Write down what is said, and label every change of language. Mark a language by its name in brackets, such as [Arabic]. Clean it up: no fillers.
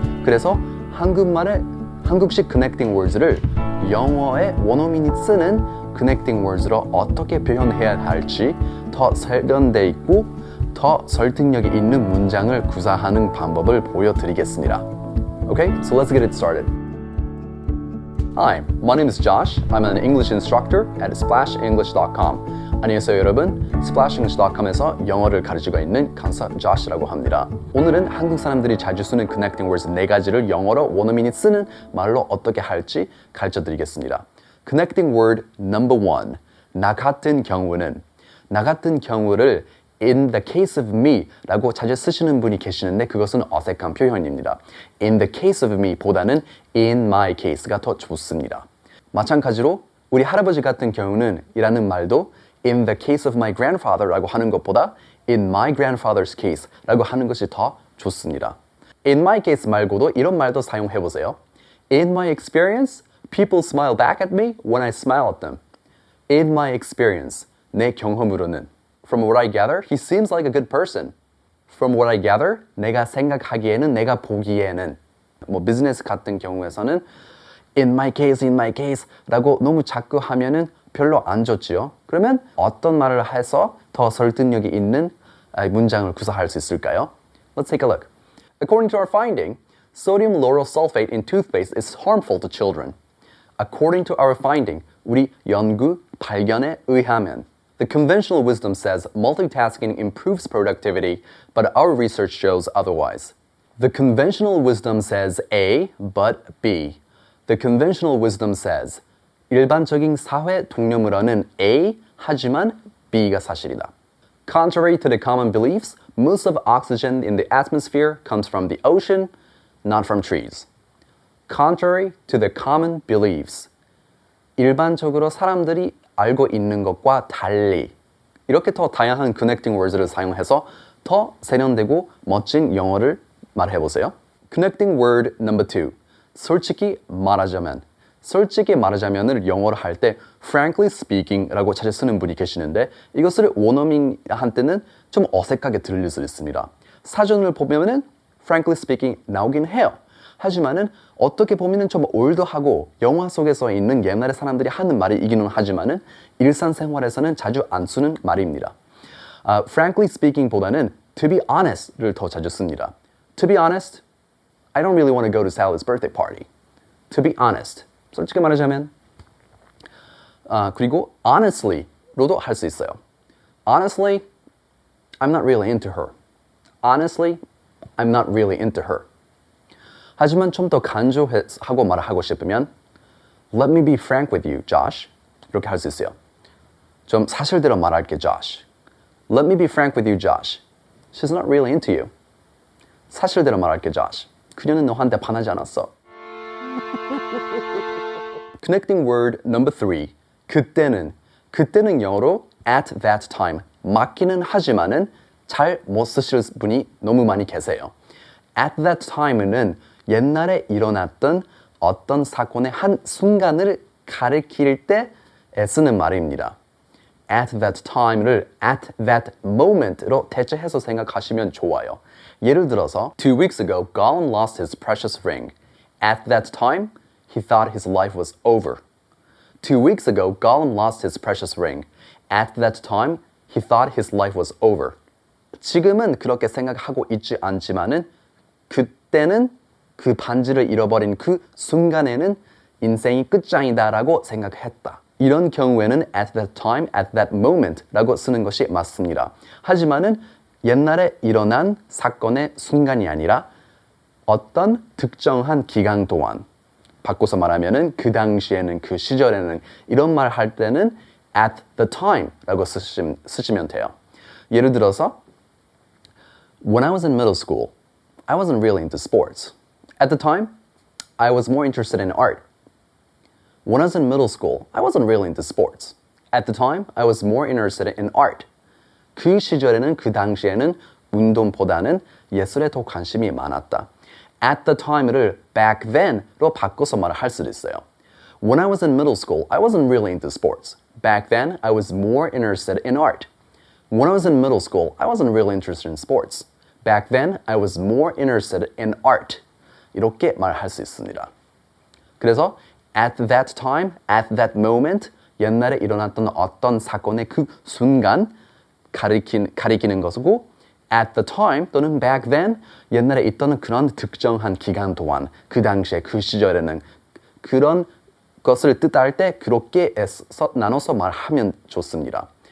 [Korean] 그래서 한국식 connecting words를 영어의 원어민이 쓰는 connecting words로 어떻게 표현해야 할지 더 세련돼 있고 더 설득력이 있는 문장을 구사하는 방법을 보여드리겠습니다. [English] Okay, so let's get it started. Hi, my name is Josh. I'm an English instructor at splashenglish.com. [Korean] 안녕하세요 여러분, splashenglish.com에서 영어를 가르치고 있는 강사 Josh라고 합니다. 오늘은 한국 사람들이 자주 쓰는 connecting words 4가지를 영어로 원어민이 쓰는 말로 어떻게 할지 가르쳐드리겠습니다. [English] Connecting word number 1, [Korean] 나 같은 경우는. 나 같은 경우를 [English] in the case of me [Korean] 라고 자주 쓰시는 분이 계시는데 그것은 어색한 표현입니다. [English] in the case of me [Korean] 보다는 [English] in my case가 [Korean] 더 좋습니다. 마찬가지로 우리 할아버지 같은 경우는 이라는 말도 [English] in the case of my grandfather [Korean] 라고 하는 것보다 [English] in my grandfather's case [Korean] 라고 하는 것이 더 좋습니다. [English] in my case [Korean] 말고도 이런 말도 사용해 보세요. [English] in my experience, people smile back at me when I smile at them. in my experience, [Korean] 내 경험으로는 [English] From what I gather, he seems like a good person. From what I gather, [Korean] 내가 생각하기에는, 내가 보기에는 비즈니스 같은 경우에서는 [English] in my case [Korean] 라고 너무 자꾸 하면은 별로 안 좋지요. 그러면 어떤 말을 해서 더 설득력이 있는 문장을 구사할 수 있을까요? [English] Let's take a look. According to our finding, sodium lauryl sulfate in toothpaste is harmful to children. According to our finding, [Korean] 우리 연구 발견에 의하면 [English] The conventional wisdom says multitasking improves productivity, but our research shows otherwise. The conventional wisdom says A, but B. The conventional wisdom says [Korean] 일반적인 사회 통념으로는 A, 하지만 B가 사실이다. [English] Contrary to the common beliefs, most of oxygen in the atmosphere comes from the ocean, not from trees. Contrary to the common beliefs. [Korean] 일반적으로 사람들이 알고 있는 것과 달리 이렇게 더 다양한 connecting words를 사용해서 더 세련되고 멋진 영어를 말해보세요. [English] Connecting word number 2. [Korean] 솔직히 말하자면. 솔직히 말하자면을 영어로 할 때 [English] frankly speaking [Korean] 라고 자주 쓰는 분이 계시는데 이것을 원어민한테는 좀 어색하게 들릴 수 있습니다. 사전을 보면은 [English] frankly speaking [Korean] 나오긴 해요. 하지만은 어떻게 보면은 좀 올드하고 영화 속에서 있는 옛날의 사람들이 하는 말이기는 하지만은 일상생활에서는 자주 안 쓰는 말입니다. [English] Frankly speaking [Korean] 보다는 [English] to be honest를 [Korean] 더 자주 씁니다. [English] To be honest, I don't really want to go to Sally's birthday party. To be honest, [Korean] 솔직히 말하자면 그리고 [English] honestly [Korean] 로도 할 수 있어요. [English] Honestly, I'm not really into her. Honestly, I'm not really into her. [Korean] 하지만 좀 더 간조하고 말하고 싶으면 [English] Let me be frank with you, Josh. [Korean] 이렇게 할 수 있어요. 좀 사실대로 말할게, Josh. [English] Let me be frank with you, Josh. She's not really into you. [Korean] 사실대로 말할게, Josh. 그녀는 너한테 반하지 않았어. [English] Connecting word number 3. [Korean] 그때는. 그때는 영어로 [English] at that time. [Korean] 맞기는 하지만은 잘 못 쓰실 분이 너무 많이 계세요. [English] At that time [Korean] 는 옛날에 일어났던 어떤 사건의 한 순간을 가리킬 때 쓰는 말입니다. [English] At that time [Korean] 를 [English] at that moment [Korean] 로 대체해서 생각하시면 좋아요. 예를 들어서 [English] 2 weeks ago, Gollum lost his precious ring. At that time, he thought his life was over. 2 weeks ago, Gollum lost his precious ring. At that time, he thought his life was over. [Korean] 지금은 그렇게 생각하고 있지 않지만은 그때는 그 반지를 잃어버린 그 순간에는 인생이 끝장이다라고 생각했다. 이런 경우에는 [English] at that time, at that moment [Korean] 라고 쓰는 것이 맞습니다. 하지만은 옛날에 일어난 사건의 순간이 아니라 어떤 특정한 기간 동안 바꿔서 말하면은 그 당시에는 그 시절에는 이런 말 할 때는 [English] at the time [Korean] 라고 쓰시면 돼요. 예를 들어서 [English] When I was in middle school, I wasn't really into sports. At the time, I was more interested in art. When I was in middle school, I wasn't really into sports. At the time, I was more interested in art. [Korean] 그 시절에는 그 당시에는 운동보다는 예술에 더 관심이 많았다. [English] At the time [Korean] 를 [English] back then [Korean] 로 바꿔서 말을 할 수도 있어요. [English] When I was in middle school, I wasn't really into sports. Back then, I was more interested in art. When I was in middle school, I wasn't really interested in sports. Back then, I was more interested in art. [Korean] 이렇게 말할 수 있습니다. 그래서 [English] at that time, at that moment, [Korean] 옛날에 일어났던 어떤 사건의 그 순간 가리키는 것이고 [English] at the time [Korean] 또는 [English] back then, [Korean] 옛날에 있던 그런 특정한 기간 동안 그 당시에 그 시절에는 그런 것을 뜻할 때 그렇게 나눠서 말하면 좋습니다.